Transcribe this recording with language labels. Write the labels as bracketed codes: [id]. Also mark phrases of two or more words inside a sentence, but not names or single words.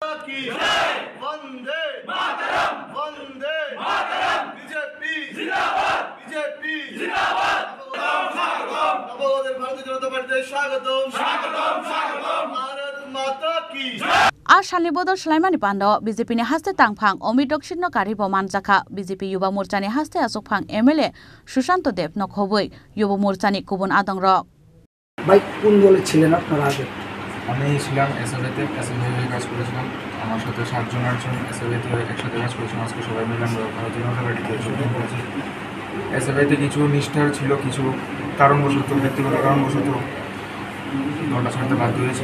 [trp] Ashalni bodol slaimani pandawa BJP ni haste tangphang Omid Rakshid no karibo manjaka BJP Yuba Morcha ni haste asokphang MLA Sushanto Dev no khoboi Yuba Morcha ni kubun adongrok [bn] ভাই কোন দলে ছিলেন আপনারা আগে? আমি ছিলাম এসএফআইতে কাজ করেছিলাম। আমার সাথে 7 জন 8 জন এসএফআইতে একসাথে কাজ করেছিলাম। আজকে সবাই মিলে আমরা ভারতীয় জনতা পার্টিতে যোগদান করেছি। এসএফআইতে কিছু নিষ্ঠার ছিল, কিছু কারণবশত ব্যক্তিগত কারণবশত দলটা ছাড়তে বাধ্য হয়েছি।